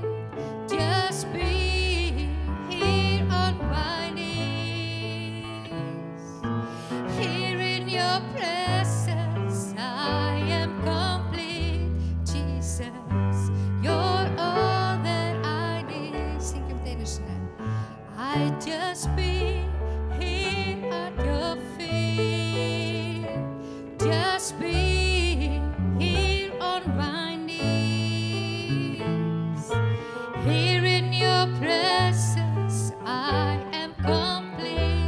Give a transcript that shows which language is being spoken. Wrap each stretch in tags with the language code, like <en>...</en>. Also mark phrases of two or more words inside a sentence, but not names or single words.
<en>Just be here on my knees. Here in your presence I am complete. Jesus, you're all that I need.</en> <is>Syngjum þetta einu sinni.</is> <en>I just be here at your feet. Just be here on my knees. Here in your presence I am complete.</en>